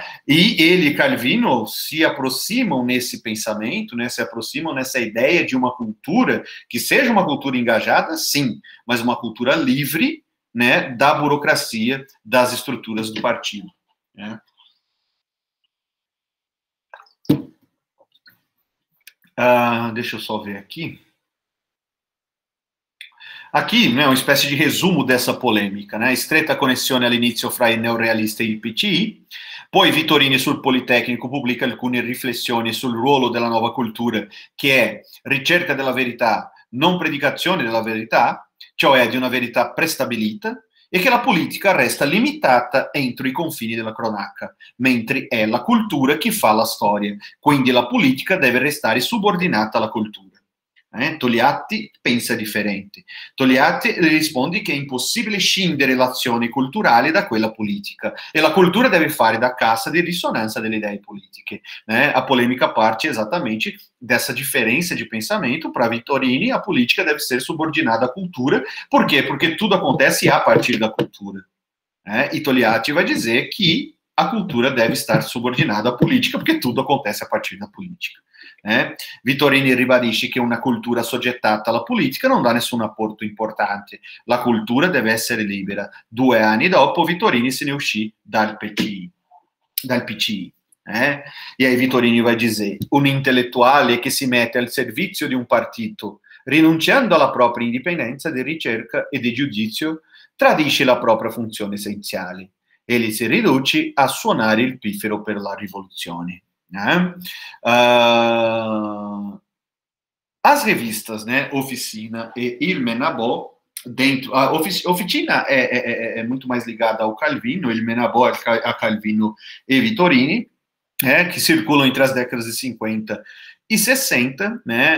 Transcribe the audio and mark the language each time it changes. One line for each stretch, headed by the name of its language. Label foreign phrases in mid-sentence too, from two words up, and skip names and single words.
Portuguese: E ele e Calvino se aproximam nesse pensamento, né, se aproximam nessa ideia de uma cultura que seja uma cultura engajada, sim, mas uma cultura livre, né, da burocracia, das estruturas do partido, né? Deixa eu só ver aqui. Aqui, né, uma espécie de resumo dessa polemica, né?
Italian: Stretta connessione all'inizio fra il neorealista e il PCI, poi Vittorini sul Politecnico pubblica alcune riflessioni sul ruolo della nuova cultura, che è ricerca della verità, non predicazione della verità, cioè di una verità prestabilita, e che la politica resta limitata entro i confini della cronaca, mentre è la cultura che fa la storia, quindi la politica deve restare subordinata alla cultura. Togliatti pensa differente. Togliatti risponde che è impossibile scindere l'azione culturale da quella politica e la cultura deve fare da cassa di risonanza delle idee politiche.
Portuguese: A polemica parte exatamente dessa diferença de pensamento. Para Vittorini, a política deve ser subordinada à cultura. Por quê? Porque tudo acontece a partir da cultura. E Togliatti vai dizer que a cultura deve estar subordinada à política, porque tudo acontece a partir da política.
Italian: Vittorini ribadisce che una cultura assoggettata alla politica non dà nessun apporto importante. La cultura deve essere libera. 2 anni dopo, Vittorini se ne uscì dal PCI.
Portuguese: E aí Vittorini vai dizer:
Italian: un intellettuale che si mette al servizio di un partito, rinunciando alla propria indipendenza di ricerca e di giudizio, tradisce la propria funzione essenziale. Ele si riduce a suonare il piffero per la rivoluzione.
Portuguese: As revistas, né, Oficina e Il Menabò, dentro, a Oficina é muito mais ligada ao Calvino, Il Menabò a Calvino e Vittorini, que circulam entre as décadas de 50 e 60, né?